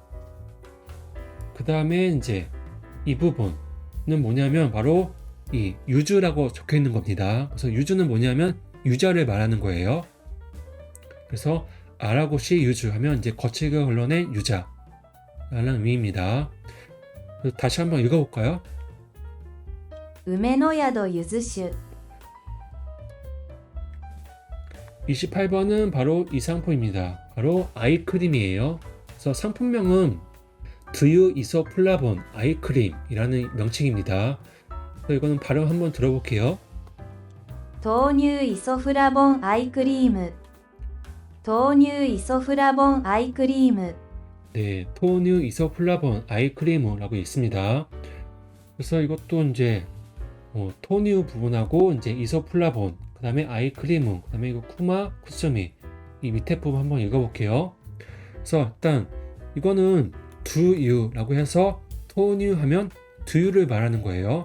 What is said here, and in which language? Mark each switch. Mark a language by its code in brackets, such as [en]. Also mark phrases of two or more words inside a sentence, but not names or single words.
[ko] 그 다음에 이제 이 부분은 뭐냐면 바로 이 유주라고 적혀 있는 겁니다. 그래서 유주는 뭐냐면 유자를 말하는 거예요. 그래서 [ja] あらごし ゆず [ko] 하면 이제 거칠게 걸러낸 유자라는 의미입니다. 다시 한번 읽어볼까요? [ja] 梅の宿ゆず酒 [ko] 28번은 바로 이 상품입니다. 바로 아이크림이에요. 그래서 상품명은 두유 이소플라본 아이크림이라는 명칭입니다. 그래서 이거는 발음 한번 들어볼게요. [ja] 豆乳イソフラボンアイクリーム豆乳イソフラボンアイクリーム [ko] 네, 토뉴 이소플라본 아이크림이라고 있습니다. 그래서 이것도 이제 토뉴 부분하고 이제 이소플라본, 그 다음에 아이크림, 그 다음에 이거 [ja] くま くすみ [ko] 이 밑에 부분 한번 읽어볼게요. 그래서 일단 이거는 두유라고 해서 토뉴 하면 두유를 말하는 거예요.